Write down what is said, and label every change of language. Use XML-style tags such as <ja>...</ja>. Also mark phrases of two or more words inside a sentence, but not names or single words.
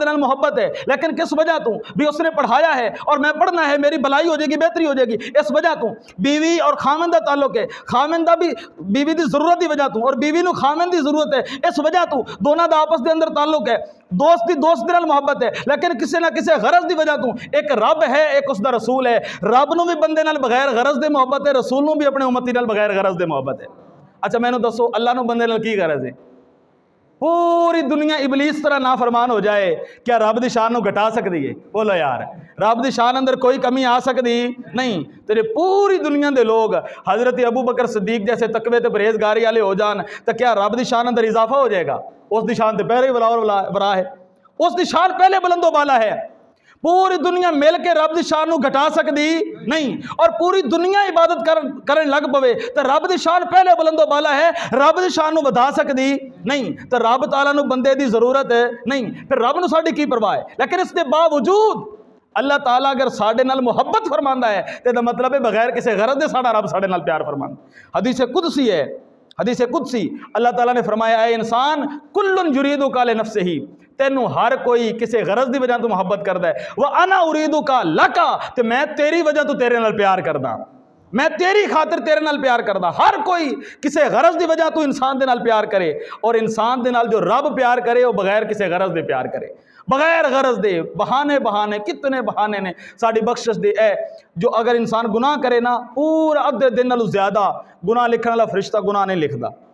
<pa>نال محبت ہے لیکن کس وجہ تو بھی اس نے پڑھایا ہے اور میں پڑھنا ہے میری بھلائی ہو جائے گی بہتری ہو جائے گی اس وجہ تو بیوی اور خامن دا تعلق ہے خامن دا بھی بیوی دی ضرورت دی وجہ تو اور بیوی نو خامن دی ضرورت ہے اس وجہ تو دونوں دا آپس دے اندر تعلق ہے دوست نال محبت ہے لیکن کسی نہ کسی غرض دی وجہ تو ایک رب ہے ایک اس دا رسول ہے رب نو بھی بندے نال بغیر غرض دے محبت ہے رسول نو بھی اپنے امتی نال بغیر غرض دے محبت ہے اچھا میں نو دسو اللہ نو بندے نال کی غرض ہے پوری دنیا ابلیس طرح نافرمان ہو جائے کیا رب دی شان نو گھٹا سکتی ہے بولو یار رب دی شان اندر کوئی کمی آ سکتی نہیں تیرے پوری دنیا دے لوگ حضرت ابو بکر صدیق جیسے تقوی تے پرہیزگاری والے ہو جان تو کیا رب دی شان اندر اضافہ ہو جائے گا اس دی شان تے پہلے ہی برا ہے اس دی شان پہلے بلند و بالا ہے پوری دنیا مل کے رب دی شان نو گھٹا سکتی نہیں اور پوری دنیا عبادت کرن لگ پوے تو رب دی شان پہلے بلند و بالا ہے رب دی شان نو بدا سکتی نہیں تو رب تعالیٰ نو بندے دی ضرورت نہیں پھر رب نو ساڈی کی پرواہ ہے لیکن اس کے باوجود اللہ تعالیٰ اگر ساڈے نال محبت فرماندا ہے تو مطلب ہے بغیر کسی غرض دے ساڈا رب ساڈے نال پیار فرماندا حدیث قدسی ہے حدیث قدسی اللہ تعالیٰ نے فرمایا اے انسان</pa> <ar>کلن یریدک لنفسہ</ar> <pa>تینوں ہر کوئی کسی غرض دی وجہ تو محبت کردا ہے</pa> <ar>وَأَنَا أُرِيدُكَ لَكَ</ar> <pa>تے میں تیری وجہ تو تیرے نال پیار کردا میں تیری خاطر تیرے نال پیار کردا ہر کوئی کسی غرض دی وجہ تو انسان دے نال پیار کرے اور انسان دے نال جو رب پیار کرے وہ بغیر کسی غرض دے پیار کرے بغیر غرض دے بہانے کتنے بہانے نے ساڑی بخشش دے اے جو اگر انسان گناہ کرے نا پورا ادھے دن نالوں زیادہ گناہ لکھنے والا فرشتہ گناہ نہیں لکھدا</pa>